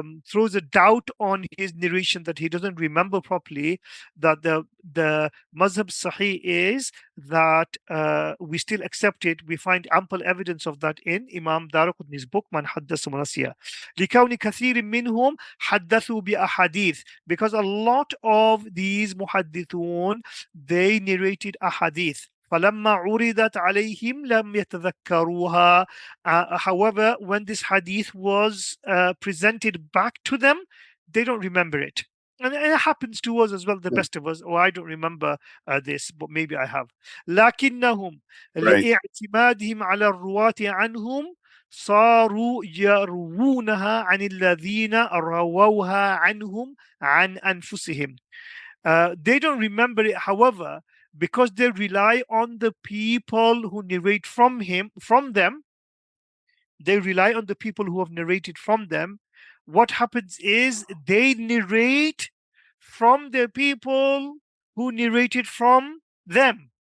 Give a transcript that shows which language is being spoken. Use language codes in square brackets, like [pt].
[en] throws a doubt on his narration, that he doesn't remember properly, that the mazhab sahih is that we still accept it. We find ample evidence of that in Imam Darqutni's book Man Haddatha wa Nasiya. [ar] لكون كثير منهم حدثوا بأحاديث, [en] because a lot of these muhaddithun, they narrated ahadith. [ar] فلما عرضت عليهم لم يتذكروها. [en] However, when this hadith was presented back to them, they don't remember it. And it happens to us as well, the best of us. Oh, I don't remember this, but maybe I have. [ar] لكنهم [en] Right. [ar] لاعتمادهم على الرواة عنهم صاروا يروونها عن الذين رووها عنهم عن أنفسهم. [en] They don't remember it, however, because they rely on the people who narrate from them. They rely on the people who have narrated from them. What happens is they narrate from the people who narrated from them.